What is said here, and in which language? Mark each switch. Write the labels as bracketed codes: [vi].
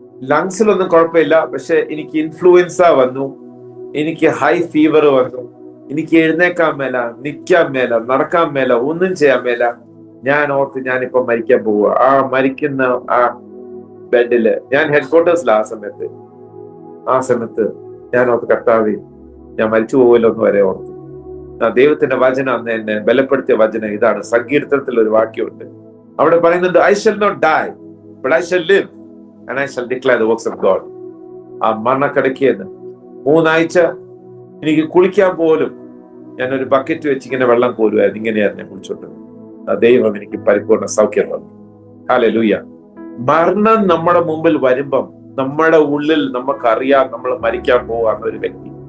[ml] ലങ്സിലൊന്നും കുഴപ്പമില്ല, പക്ഷെ എനിക്ക് ഇൻഫ്ലുവൻസ വന്നു, എനിക്ക് ഹൈ ഫീവർ വന്നു, എനിക്ക് എഴുന്നേക്കാൻ മേല, നിൽക്കാൻ മേല, നടക്കാൻ മേല, ഒന്നും ചെയ്യാൻ മേല. ഞാൻ ഓർത്ത് ഞാനിപ്പോ മരിക്കാൻ പോവുക. ആ മരിക്കുന്ന ആ ബെഡില് ഞാൻ ഹെഡ് ക്വാർട്ടേഴ്സില. ആ സമയത്ത് ഞാൻ ഓർത്ത്, കർത്താവേ ഞാൻ മരിച്ചു പോവുമല്ലോ എന്ന് വരെ ഓർത്തു. ദൈവത്തിന്റെ വചനം അന്ന് എന്നെ ബലപ്പെടുത്തിയ വചനം ഇതാണ്. സങ്കീർത്തനത്തിൽ ഒരു വാക്യമുണ്ട്, അവിടെ പറയുന്നുണ്ട്, [en] I shall not die, but I shall live and I shall declare the works of God. [ml] ആ മരണക്കിടക്കിയെന്ന് 3 ആഴ്ച എനിക്ക് കുളിക്കാൻ പോലും ഞാനൊരു ബക്കറ്റ് വെച്ച് ഇങ്ങനെ വെള്ളം കോരുമായിരുന്നു. ഇങ്ങനെയായിരുന്നു ഞാൻ കുളിച്ചോണ്ട്. ദൈവം എനിക്ക് പരിപൂർണ്ണ സൗഖ്യം തന്നു. ഹല്ലേലൂയ. മരണം നമ്മുടെ മുമ്പിൽ വരുമ്പം നമ്മുടെ ഉള്ളിൽ നമുക്കറിയാം നമ്മൾ മരിക്കാൻ പോവാന്ന ഒരു വ്യക്തി.